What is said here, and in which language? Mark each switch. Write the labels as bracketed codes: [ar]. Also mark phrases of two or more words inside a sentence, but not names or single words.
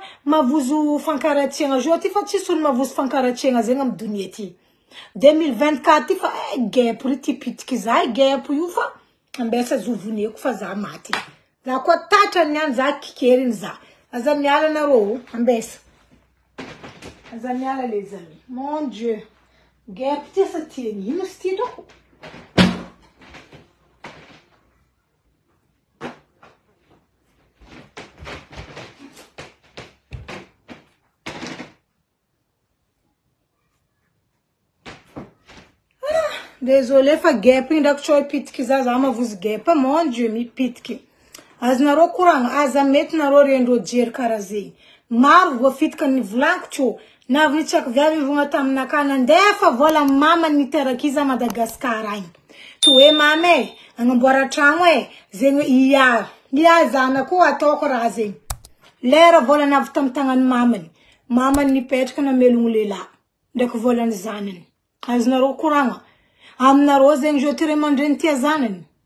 [mg] mavozo fankaratsiagna jo ty fa tsisy olo mavozo fankaratsiagna zegny am dunia ty 2024 ty fa gepo ry ty pitiky za gepo io fa ambesa zovoneko fa za maty za koa tatra niany za kikeriny za aza miala nareo ambesa aza miala [fr] les amis mon dieu [mg] gepo ty sa tieny ino sy ty doko désolé fa gepo indrako tsoy pitiky za mavozo gepo [fr] mon dieu [mg] mi pitiky azonareo koragna aza mety nareo rendro jery karaha zegny maro voafitika ny volaniko tso navy tsako viavy vogna taminaka nandefa vola mama niterakiza Madagasikara agny to hoe mama agnamboara tragno zegny ia zanako ataoko raha zegny lera vola navy tam tagnany mamany nipetraka namelogno lehilahy ndraiky volany zanany azonareo koragna aminareo zegny jo ty ray aman-dreny tia zanany